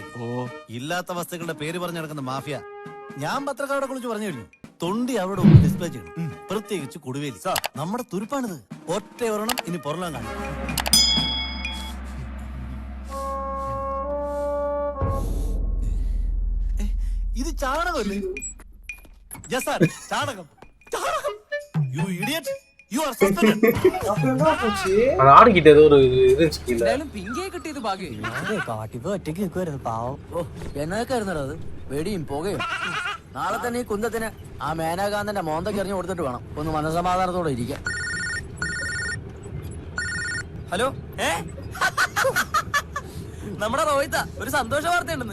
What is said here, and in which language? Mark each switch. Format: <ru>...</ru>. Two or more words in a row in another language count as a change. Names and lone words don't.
<ml>ഇല്ലാത്ത വസ്തുക്കളുടെ പേര് പറഞ്ഞു നടക്കുന്ന മാഫിയ. ഞാൻ പത്രക്കാരുടെ കുറിച്ച് പറഞ്ഞില്ലേ, തൊണ്ടി അവിടെ ഡിസ്പ്ലേ ചെയ്യണം. പ്രത്യേകിച്ച് കൊടുവേലി നമ്മുടെ തുരുപ്പാണിത്. ഒറ്റ ഒരെണ്ണം ഇനി പുറലാൻ കാണും. ഇത് ചാണകമല്ലേ? ചാണകം.</ml> <en>you idiot. You are suspended.</en> <ta>அந்த ஆடு கிட்ட ஏதோ ஒரு இருந்துச்சு கீழ.</ta> <ml>പിങ്കേ കിട്ടിയത് ഭാഗ്യം. കാട്ടിപ്പോ ഒറ്റയ്ക്ക് നിൽക്കുവായിരുന്നു പാവം. എന്നൊക്കെ ആയിരുന്നോ അത്? വെടിയും പുകയും. നാളെ തന്നെ ഈ കുന്തത്തിന് ആ മേനാകാന്തന്റെ മോന്തൊക്കെ എറിഞ്ഞു കൊടുത്തിട്ട് വേണം ഒന്ന് മനസമാധാനത്തോടെ ഇരിക്കാൻ. ഹലോ നമ്മുടെ റോഹിത്ത ഒരു സന്തോഷ വാർത്തയുണ്ടെന്ന്.</ml>